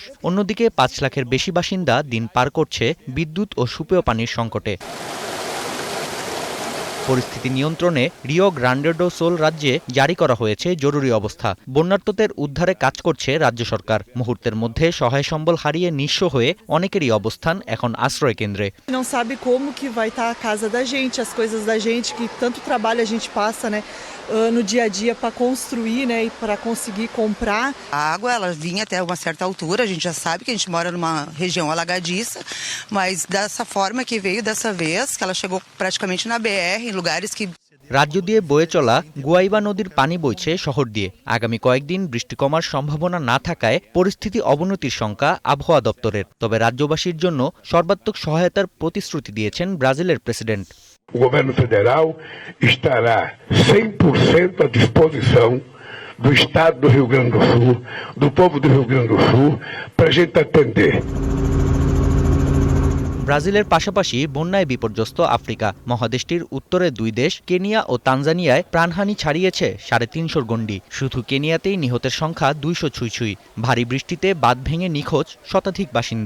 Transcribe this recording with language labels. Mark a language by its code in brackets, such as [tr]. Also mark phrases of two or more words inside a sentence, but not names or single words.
[bn] অন্যদিকে 5 লাখের বেশি বাসিন্দা দিন পার করছে বিদ্যুৎ ও সুপেয় পানির সংকটে। পরিস্থিতি নিয়ন্ত্রণে রিও গ্রান্ডে ডো সুল রাজ্যে জারি করা হয়েছে জরুরি অবস্থা। বন্যার্তদের উদ্ধারে কাজ করছে রাজ্য সরকার। মুহূর্তের মধ্যে সহায় সম্বল হারিয়ে নিঃস্ব হয়ে অনেকেরই অবস্থান এখন আশ্রয় কেন্দ্রে। [pt] Não sabe como que vai estar a casa da gente, as coisas da gente, que tanto trabalho a gente passa, né, no dia a dia para construir, né, e para conseguir comprar. A água ela vinha até uma certa altura, a gente já sabe que a gente mora numa região alagadiça, mas dessa forma que veio dessa vez, que ela chegou praticamente na BR, em lugares que [bn] রাজ্য দিয়ে বয়ে চলা গুয়াইবা নদীর পানি বইছে শহর দিয়ে। আগামী কয়েকদিন বৃষ্টি কমার সম্ভাবনা না থাকায় পরিস্থিতি অবনতির শঙ্কা আবহাওয়া দপ্তরের। তবে রাজ্যবাসীর জন্য সর্বাত্মক সহায়তার প্রতিশ্রুতি দিয়েছেন ব্রাজিলের প্রেসিডেন্ট। [pt] O governo federal estará 100% à disposição do Estado do Rio Grande do Sul, do povo do Rio Grande do Sul, para a gente atender. [bn] ব্রাজিলের পাশাপাশি বন্যায় বিপর্যস্ত আফ্রিকা মহাদেশটির উত্তরে 2 দেশ কেনিয়া ও তানজানিয়ায় প্রাণহানি ছাড়িয়েছে 350 গণ্ডি। শুধু কেনিয়াতেই নিহতের সংখ্যা 200 ছুঁই। ভারী বৃষ্টিতে বাঁধ ভেঙে নিখোঁজ শতাধিক বাসিন্দা।